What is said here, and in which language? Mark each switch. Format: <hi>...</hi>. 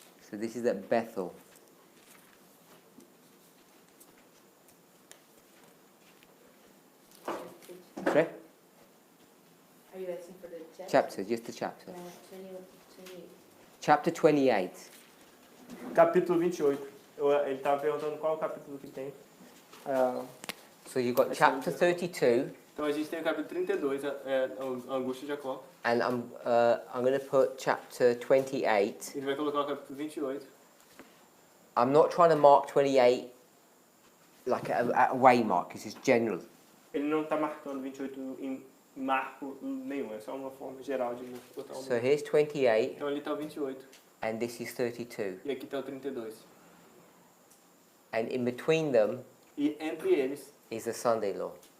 <en>So this is at Bethel. Sorry? Are you asking for the Chapter, just the chapter. 28. Chapter 28.</en> <pt>Capítulo 28. Ele estava perguntando qual capítulo que tem.</pt> <en>So you've got chapter 32,</en> <pt>Então a gente tem o capítulo 32, a angústia de Jacó.</pt> <en>and I'm going to put chapter 28.</en> <pt>Ele vai colocar o capítulo 28.</pt> <en>I'm not trying to mark 28 like a way mark, it's just general.</en> <pt>Ele não está marcando 28 em marco nenhum, é só uma forma geral de botar um</pt> <en>So here's 28,</en> <pt>Então ali está o 28</pt> <en>and this is 32.</en> <pt>e aqui está o 32.</pt> <en>And in between them</en> <pt>E entre eles</pt> <en>is the Sunday law.</en>